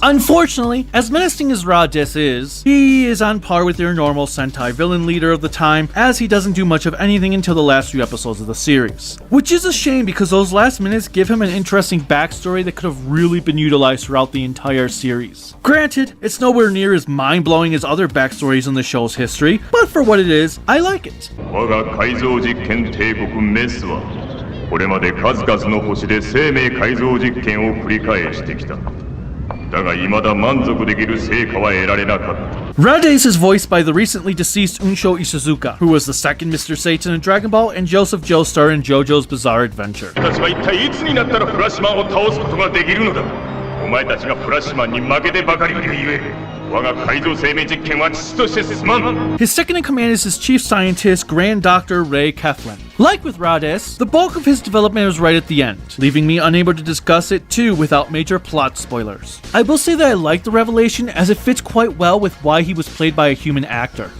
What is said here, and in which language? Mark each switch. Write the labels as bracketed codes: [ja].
[en] Unfortunately, as menacing as Raditz is, he is on par with your normal Sentai villain leader of the time, as he doesn't do much of anything until the last few episodes of the series. Which is a shame because those last minutes give him an interesting backstory that could have really been utilized throughout the entire series. Granted, it's nowhere near as mind-blowing as other backstories in the show's history, but for what it is, I like it. [ja] 我が改造実験帝国メスはこれまで数々の星で生命改造実験を繰り返してきた。だが未だ満足できる成果は得られなかった。 [en] Raditz is voiced by the recently deceased Unsho Ishizuka, who was the second Mr. Satan in Dragon Ball and Joseph Joestar in JoJo's Bizarre Adventure. [ja] 私は一体いつになったらフラッシュマンを倒すことができるのだ。お前たちがフラッシュマンに負けてばかりいるゆえ。 [en] His second in command is his chief scientist, Grand Dr. Ray Keflin. Like with Raditz, the bulk of his development is right at the end, leaving me unable to discuss it too without major plot spoilers. I will say that I like the revelation as it fits quite well with why he was played by a human actor.